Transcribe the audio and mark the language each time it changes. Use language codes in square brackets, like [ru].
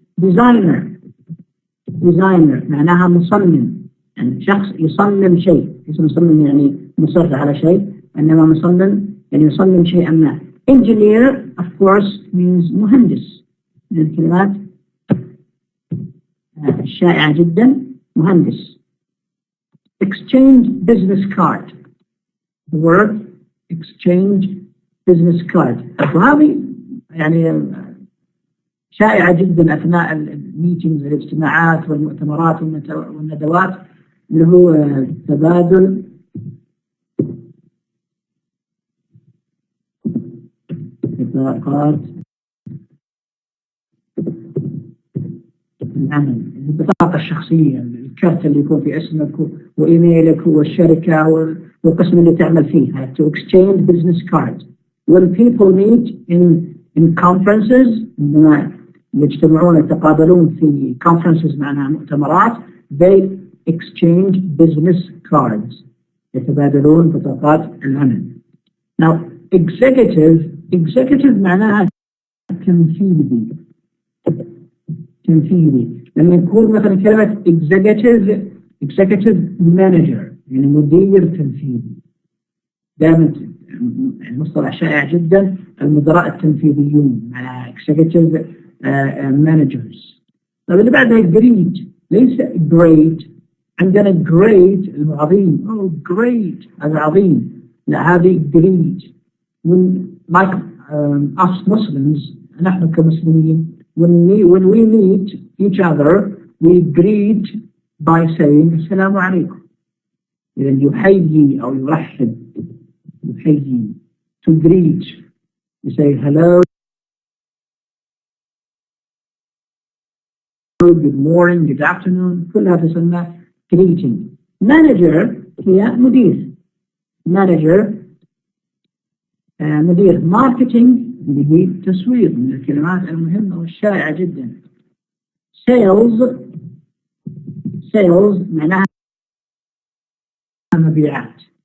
[ar] designer معناها مصمم، يعني شخص يصمم شيء. مصمم يعني مصر على شيء، إنما مصمم يعني يصمم شيئا ما. [en] engineer of course means [ar] مهندس، من الكلمات الشائعة جدا مهندس. [en] exchange business card. The word exchange business card، [ar] وهذه يعني شائعة جدا أثناء الميتينجز الاجتماعات والمؤتمرات والندوات، اللي هو تبادل بطاقات العمل، البطاقة الشخصية، الكارت اللي يكون في اسمك وإيميلك والشركة والقسم اللي تعمل فيه. [en] to exchange business cards. When people meet in conferences، [ar] عندما يجتمعون يتقابلون في [en] conferences [ar] معناها مؤتمرات، [en] they exchange business cards، [ar] يتبادلون بطاقات العمل. Now executive معناها تنفيذي. لما يكون مثلا كلمة executive manager يعني مدير تنفيذي. دائما المصطلح شائع جدا، المدراء التنفيذيون مع executive managers. طيب اللي بعدها great، ليس great. عندنا great العظيم، great هذا عظيم، لا هذه great. [en] like us Muslims، [ar] نحن كمسلمين [en] when we meet each other we greet by saying [ar] السلام عليكم. إذا يحيي أو يرحب، يحيي. [en] to greet you say hello, good morning, good afternoon، [ar] كلها تسمى [en] greeting. [ar] manager هي مدير. مدير marketing اللي هي تسويق، من الكلمات المهمة والشائعة جدا. sales معناها مبيعات.